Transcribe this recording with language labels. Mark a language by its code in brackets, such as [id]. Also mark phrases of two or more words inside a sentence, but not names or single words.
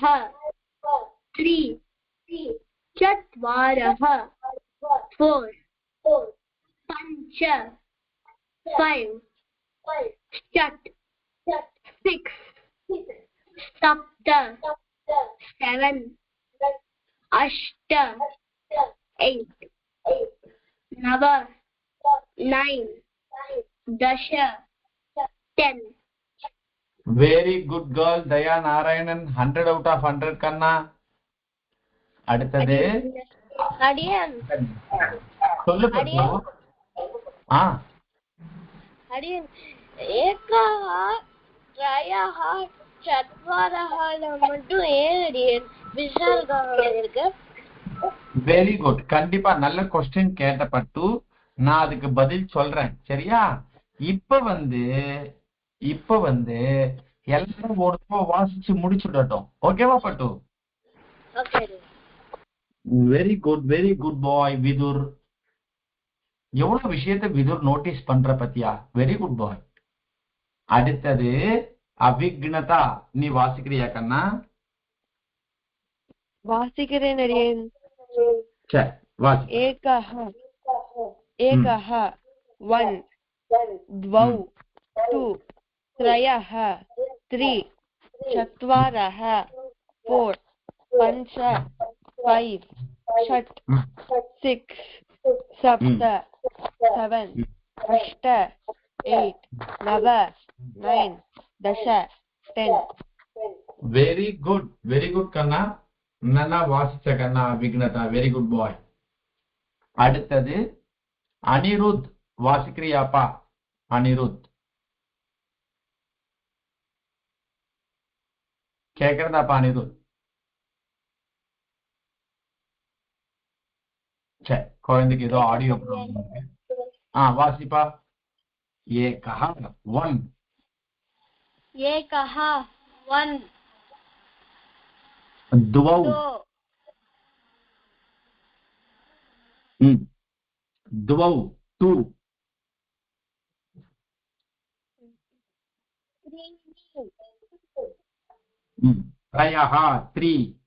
[sa] 3 चत्वारः 4 पञ्च 5 षट् 6 सप्त 7 अष्ट 8 नव 9 दश 10 [en] very good girl Daya Narayanan 100 out of 100 [ta] கண்ணா அடுத்தது Aryan. சொல்லு பட்டு Aryan. [sa] एकः त्रयः चत्वारः [ta] மட்டும் ஏன் Aryan விசர்கம் இருக்கு [en] very good [ta] கண்டிப்பா நல்ல क्वेश्चन கேட்ட பட்டு நான் அதுக்கு பதில் சொல்றேன் சரியா இப்ப வந்து எல்லாரும் ஒரு தடவை வாசிச்சு முடிச்சுடட்டும் ஓகேவா பட்டு ஓகே [en] very good boy [ta] விதுர் எவ்வளவு விஷயத்தை விதுர் நோட்டீஸ் பண்ற பத்தியா [en] very good boy [ta] அடுத்தது அவிக்னதா நீ வாசிக்கிறியா கண்ணா वासिकरेण Aryan. சரி வாசி [sa] एकः 1 द्वौ 2 त्रयः 3 चत्वारः 4 पञ्च 5 षट् 6 सप्त 7 अष्ट 8 नव 9 दश 10 [en] very good [ta] கண்ணா நல்லா வாசிச்ச கண்ணா விக்னதா [en] very good boy [ta] அடுத்தது அனிருத் வாசிக்கிறியாப்பா அனிருத் கேக்குறதாப்பா அனிருத் சரி குழந்தைக்கு ஏதோ [en] audio problem [ta] இருக்கு வாசிப்பா ஏகः 1 [sa] एकः 1 द्वौ 2 त्रयः 3